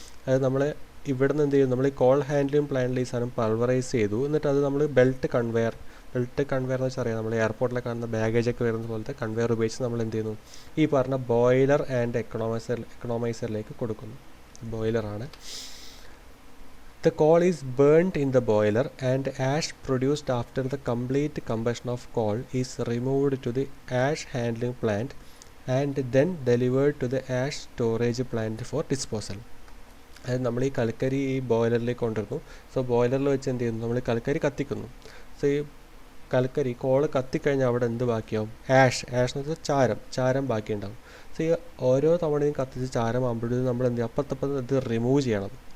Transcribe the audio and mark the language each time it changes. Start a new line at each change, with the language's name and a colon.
Malayalam: അതായത് നമ്മൾ ഇവിടുന്ന് എന്ത് ചെയ്യും, നമ്മൾ ഈ കോൾ ഹാൻഡ്ലിംഗ് പ്ലാന്റിൽ ഈ സാധനം പൾവറൈസ് ചെയ്തു, എന്നിട്ട് അത് നമ്മൾ ബെൽറ്റ് കൺവെയർ എന്ന് വെച്ചാൽ അറിയാം, നമ്മൾ എയർപോർട്ടിലെ കാണുന്ന ബാഗേജൊക്കെ വരുന്ന പോലത്തെ കൺവെയർ ഉപയോഗിച്ച് നമ്മൾ എന്ത് ചെയ്യുന്നു, ഈ പറഞ്ഞ ബോയിലർ ആൻഡ് എക്കണോമൈസറിലേക്ക് കൊടുക്കുന്നു. ബോയിലറാണ്.
English: The coal is burnt in the boiler and ash produced after the complete combustion of coal is removed to the ash handling plant and then delivered to the ash storage plant for disposal.
Malayalam: അതായത് നമ്മൾ ഈ കൽക്കരി ഈ ബോയിലറിലേക്ക് കൊണ്ടുവരുന്നു. So ബോയിലറിൽ വെച്ച് എന്ത് ചെയ്യുന്നു, നമ്മൾ ഈ കൽക്കരി കത്തിക്കുന്നു. സോ ഈ കൽക്കരി കോള് കത്തിക്കഴിഞ്ഞാൽ അവിടെ എന്ത് ബാക്കിയാവും, ആഷ് എന്ന് വെച്ചാൽ ചാരം ബാക്കിയുണ്ടാവും. സോ ഈ ഓരോ തവണയും കത്തിച്ച് ചാരം ആകുമ്പോഴത്തേക്കും നമ്മൾ എന്ത് ചെയ്യും, അപ്പത്തപ്പം ഇത് റിമൂവ് ചെയ്യണം.